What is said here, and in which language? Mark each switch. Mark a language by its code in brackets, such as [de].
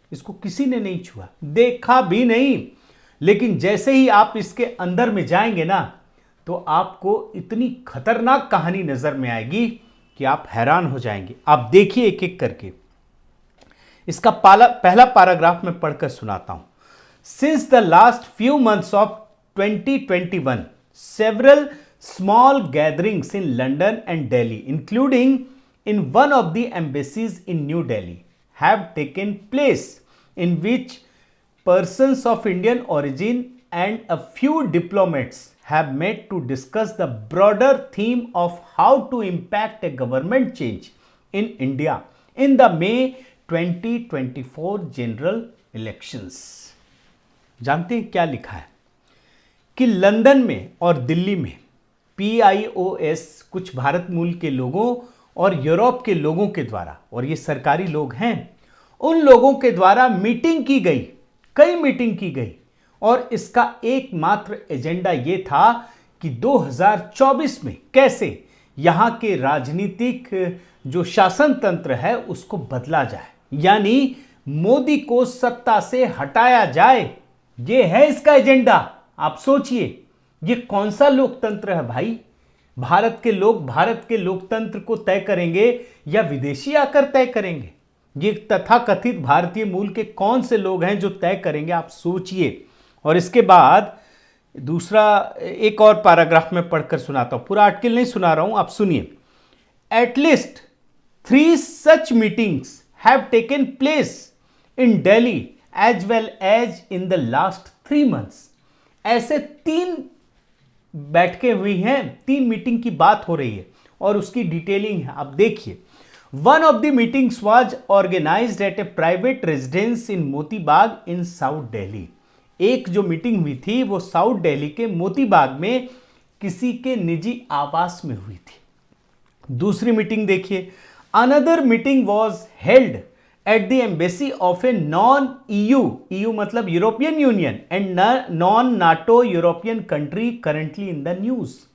[hi] इसको किसी ने नहीं छुआ, देखा भी नहीं। लेकिन जैसे ही आप इसके अंदर में जाएंगे ना तो आपको इतनी खतरनाक कहानी नजर में आएगी कि आप हैरान हो जाएंगे। आप देखिए एक एक करके। इसका पहला पैराग्राफ में पढ़कर सुनाता हूं। [en] Since the last few months of 2021 several small gatherings in London and Delhi, including in one of the embassies in New Delhi, have taken place in which persons of Indian origin and a few diplomats have met to discuss the broader theme of how to impact a government change in India in the May 2024 general elections. [hi] जानते हैं क्या लिखा है कि London में और दिल्ली में PIOS कुछ भारत मूल के लोगों और यूरोप के लोगों के द्वारा, और ये सरकारी लोग हैं, उन लोगों के द्वारा मीटिंग की गई, कई मीटिंग की गई, और इसका एकमात्र एजेंडा ये था कि 2024 में कैसे यहां के राजनीतिक जो शासन तंत्र है उसको बदला जाए, यानी मोदी को सत्ता से हटाया जाए। ये है इसका एजेंडा। आप सोचिए ये कौन सा लोकतंत्र है भाई? भारत के लोग भारत के लोकतंत्र को तय करेंगे या विदेशी आकर तय करेंगे? ये तथाकथित भारतीय मूल के कौन से लोग हैं जो तय करेंगे? आप सोचिए। और इसके बाद दूसरा एक और पैराग्राफ में पढ़कर सुनाता हूं, पूरा आर्टिकल नहीं सुना रहा हूं, आप सुनिए। [en] At least 3 such meetings have taken place in Delhi as well as in the last 3 months. [hi] ऐसे 3 बैठकें हुई हैं, 3 मीटिंग की बात हो रही है और उसकी डिटेलिंग है, आप देखिए। [en] One of the meetings was organized at a private residence in Moti Bagh in South Delhi. [hi] एक जो मीटिंग हुई थी वो साउथ दिल्ली के मोती बाग में किसी के निजी आवास में हुई थी। दूसरी मीटिंग देखिए। [en] Another meeting was held at the embassy of a non EU मतलब European Union and non NATO European country currently in the news.